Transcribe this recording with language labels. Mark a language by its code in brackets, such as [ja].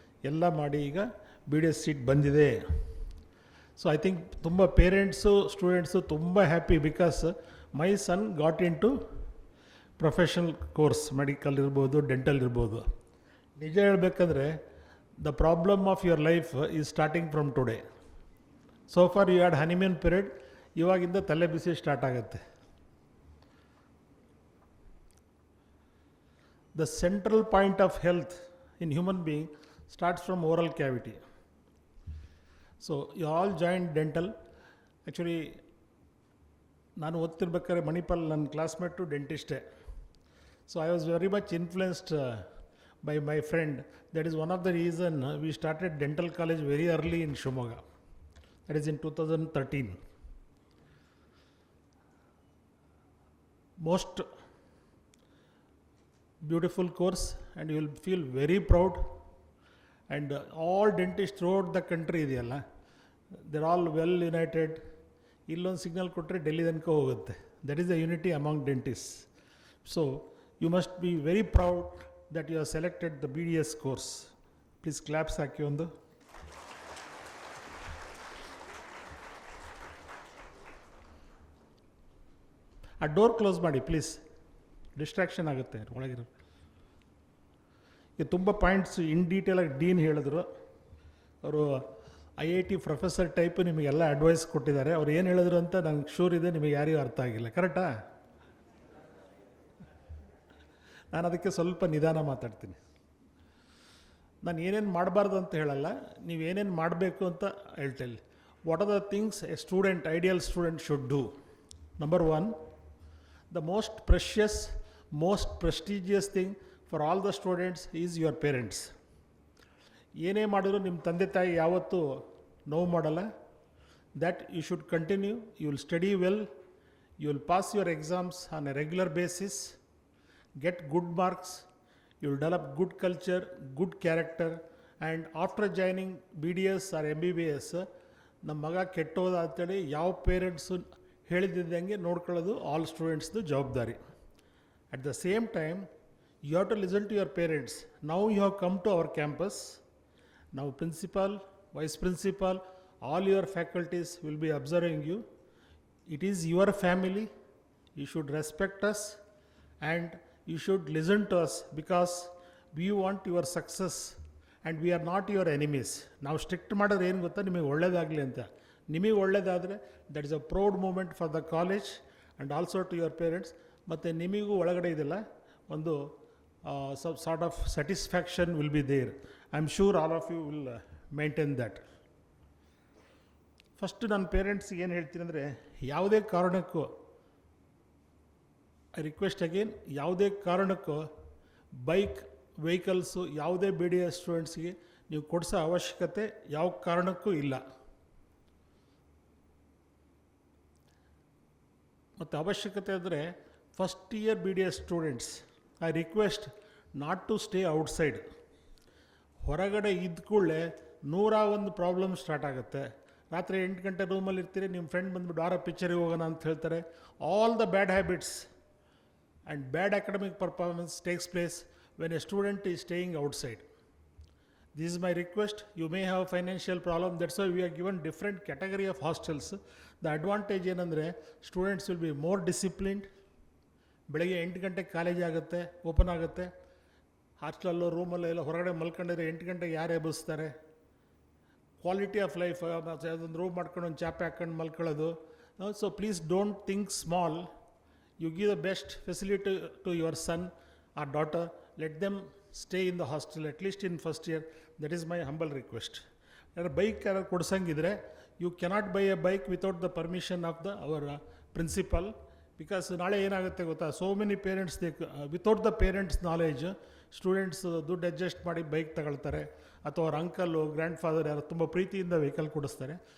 [kn] ಎಲ್ಲ ಮಾಡಿ ಈಗ BDS ಸೀಟ್ ಬಂದಿದೆ. ಸೊ ಐ ಥಿಂಕ್ ತುಂಬ ಪೇರೆಂಟ್ಸು ಸ್ಟೂಡೆಂಟ್ಸು ತುಂಬ happy [en] because my son got into professional course, [kn] medical ಇರ್ಬೋದು, ಡೆಂಟಲ್ ಇರ್ಬೋದು. ನಿಜ ಹೇಳಬೇಕಂದ್ರೆ [en] The problem of your life is starting from today. So far you had honeymoon period, [kn] ಇವಾಗಿಂದ ತಲೆ ಬಿಸಿ start ಆಗುತ್ತೆ. [en] The central point of health in human being starts from oral cavity. So you all joined dental. [kn] Actually, ನಾನು ಓದ್ತಿರ್ಬೇಕಾದ್ರೆ ಮಣಿಪಾಲ್ ನನ್ನ classmate ಡೆಂಟಿಸ್ಟೇ. [en] So I was very much influenced by my friend. That is one of the reason we started dental college very early in Shimoga. That is in 2013. Most beautiful course and you will feel very proud. And all dentists throughout the country ಇದೆಯಲ್ಲ, they're all well united. [kn] ಇಲ್ಲೊಂದು signal ಕೊಟ್ಟರೆ ಡೆಲ್ಲಿ ತನಕ ಹೋಗುತ್ತೆ. [en] That is the unity among dentists. So you must be very proud that you have selected the BDS course. Please claps [kn] ಹಾಕಿ ಒಂದು. ಆ door close ಮಾಡಿ please, distraction ಆಗುತ್ತೆ ಒಳಗಿರೋ. ಇದು ತುಂಬ ಪಾಯಿಂಟ್ಸ್ ಇನ್ ಡೀಟೇಲಾಗಿ ಡೀನ್ ಹೇಳಿದ್ರು. ಅವರು IIT ಪ್ರೊಫೆಸರ್ ಟೈಪ್ ನಿಮಗೆಲ್ಲ ಅಡ್ವೈಸ್ ಕೊಟ್ಟಿದ್ದಾರೆ. ಅವ್ರು ಏನು ಹೇಳಿದ್ರು ಅಂತ ನಂಗೆ ಶೂರ್ ಇದೆ ನಿಮಗೆ ಯಾರಿಗೂ ಅರ್ಥ ಆಗಿಲ್ಲ, ಕರೆಕ್ಟಾ? ನಾನು ಅದಕ್ಕೆ ಸ್ವಲ್ಪ ನಿಧಾನ ಮಾತಾಡ್ತೀನಿ. ನಾನು ಏನೇನು ಮಾಡಬಾರ್ದು ಅಂತ ಹೇಳಲ್ಲ, ನೀವು ಏನೇನು ಮಾಡಬೇಕು ಅಂತ ಹೇಳ್ತೇನೆ. [en] What are the things a student, ideal student should do? Number 1, the most precious, most prestigious thing for all the students is your parents. [kn] ಏನೇ ಮಾಡಿದ್ರು ನಿಮ್ಮ ತಂದೆ ತಾಯಿ ಯಾವತ್ತೂ ನೋವು ಮಾಡಲ್ಲ. [en] that you should continue, you will study well, you will pass your exams on a regular basis, get good marks, you will develop good culture, good character, and after joining BDS or MBBS [kn] ನಮ್ಮ ಮಗ ಕೆಟ್ಟೋದ ಅಂತೇಳಿ ಯಾವ parents ಹೇಳಿದ್ದಂಗೆ ನೋಡ್ಕೊಳ್ಳೋದು all ಸ್ಟೂಡೆಂಟ್ಸ್ದು ಜವಾಬ್ದಾರಿ. [en] At the same time you have to listen to your parents. Now you have come to our campus. Now principal, vice principal, all your faculties will be observing you. It is your family. You should respect us and you should listen to us because we want your success and we are not your enemies. [kn] ನಾವು strict ಮಾಡೋದು ಏನು ಗೊತ್ತಾ, ನಿಮಗೆ ಒಳ್ಳೇದಾಗಲಿ ಅಂತ. ನಿಮಗೆ ಒಳ್ಳೇದಾದರೆ [en] That is a proud moment for the college and also to your parents. [kn] ಮತ್ತು ನಿಮಗೂ ಒಳಗಡೆ ಇದೆಲ್ಲ ಒಂದು [en] Sort of satisfaction will be there. I am sure all of you will maintain that. [kn] First ನನ್ನ ಪೇರೆಂಟ್ಸ್ಗೆ ಏನು ಹೇಳ್ತೀನಿ ಅಂದರೆ, ಯಾವುದೇ ಕಾರಣಕ್ಕೂ [en] I request again, [kn] ಯಾವುದೇ ಕಾರಣಕ್ಕೂ ಬೈಕ್ ವೆಹಿಕಲ್ಸು ಯಾವುದೇ ಬಿ ಡಿ ಎಸ್ ಸ್ಟೂಡೆಂಟ್ಸ್ಗೆ ನೀವು ಕೊಡಿಸೋ ಅವಶ್ಯಕತೆ ಯಾವ ಕಾರಣಕ್ಕೂ ಇಲ್ಲ. ಮತ್ತು ಅವಶ್ಯಕತೆ ಅಂದರೆ [en] First year B D S students, I request not to stay outside. [kn] ಹೊರಗಡೆ ಇದ್ದ ಕೂಡಲೇ 101 ಪ್ರಾಬ್ಲಮ್ ಸ್ಟಾರ್ಟ್ ಆಗುತ್ತೆ. ರಾತ್ರಿ 8 ಗಂಟೆ ರೂಮಲ್ಲಿ ಇರ್ತೀರಿ, ನಿಮ್ಮ ಫ್ರೆಂಡ್ ಬಂದುಬಿಟ್ಟು ವಾರ ಪಿಕ್ಚರಿಗೆ ಹೋಗೋಣ ಅಂತ ಹೇಳ್ತಾರೆ. [en] All the bad habits and bad academic performance takes place when a student is staying outside. This is my request. You may have a financial problem. That's why we are given different category of hostels. The advantage ಏನಂದರೆ students will be more disciplined. [kn] ಬೆಳಗ್ಗೆ 8 ಗಂಟೆಗೆ college ಆಗುತ್ತೆ, open ಆಗುತ್ತೆ. ಹಾಸ್ಟೆಲಲ್ಲೋ ರೂಮಲ್ಲೋ ಎಲ್ಲ ಹೊರಗಡೆ ಮಲ್ಕೊಂಡಿದ್ರೆ 8 ಗಂಟೆಗೆ ಯಾರು ಎಬ್ಬಿಸ್ತಾರೆ? [en] quality of life, [kn] ಅದೊಂದು ರೂಮ್ ಮಾಡ್ಕೊಂಡು ಒಂದು ಚಾಪೆ ಹಾಕ್ಕೊಂಡು ಮಲ್ಕೊಳ್ಳೋದು. [en] So please don't think small. You give the best facility to your son or daughter. Let them stay in the hostel at least in first year. That is my humble request. [kn] Bike ಯಾರು ಕೊಡ್ಸಂಗಿದ್ರೆ, [en] you cannot buy a bike without the permission of our principal, [kn] because ನಾಳೆ ಏನಾಗುತ್ತೆ ಗೊತ್ತಾ, [en] so many parents without the parents knowledge [kn] students ದುಡ್ಡು adjust ಮಾಡಿ bike ತಗೊಳ್ತಾರೆ, ಅಥವಾ ಅವ್ರ uncle grand father ಯಾರು ತುಂಬ ಪ್ರೀತಿಯಿಂದ ವೆಹಿಕಲ್ ಕೊಡಿಸ್ತಾರೆ.